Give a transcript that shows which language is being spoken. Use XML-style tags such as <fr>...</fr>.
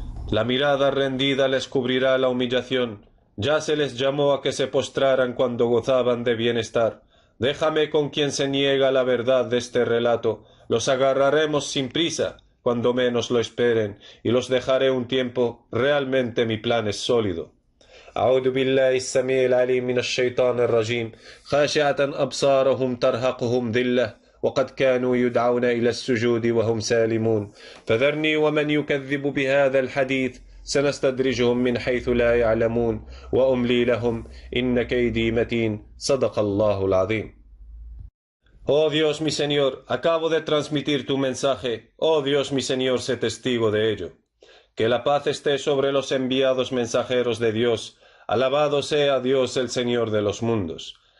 <es>La mirada rendida les cubrirá la humillación. Ya se les llamó a que se postraran cuando gozaban de bienestar. Déjame con quien se niega la verdad de este relato. Los agarraremos sin prisa, cuando menos lo esperen, y los dejaré un tiempo. Realmente mi plan es sólido.</es> <ar>أعوذ بالله السميع العليم من الشيطان الرجيم خاشعة أبصارهم ترهقهم ذلة وقد كانوا يدعون إلى السجود وهم سالمون فذرني ومن يكذب بهذا الحديث سنستدرجهم من حيث لا يعلمون وأملي لهم إن كيدي متين صدق الله العظيم.</ar> <es>Oh Dios mi Señor, acabo de transmitir tu mensaje. Oh Dios mi Señor, sé testigo de ello. Que la paz esté sobre los enviados mensajeros de Dios. Alabado sea Dios el Señor de los mundos.</es>